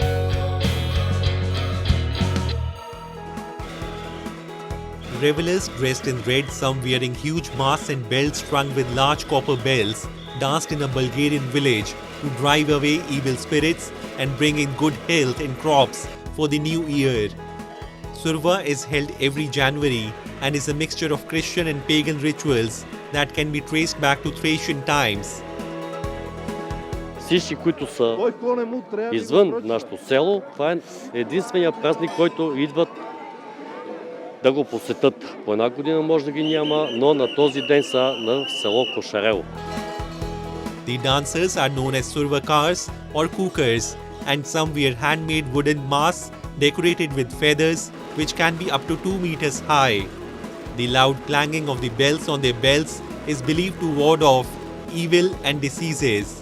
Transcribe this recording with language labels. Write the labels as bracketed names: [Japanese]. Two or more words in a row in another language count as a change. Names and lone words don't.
[English] Revelers dressed in red, some wearing huge masks and belts strung with large copper bells, danced in a Bulgarian village to drive away evil spirits and bring in good health and crops for the new year. Surva is held every January and is a mixture of Christian and pagan rituals that can be traced back to Thracian times. [Bulgarian] Всички, които са извън нашето село, това е единствения празник, който идват да го посетят. По една година може да ги няма, но на този ден са на село Кошарел. [English] The dancers are known as Survakars or Cookers, and some wear handmade wooden masks decorated with feathers which can be up to 2 meters high. The loud clanging of the bells on their belts is believed to ward off evil and diseases.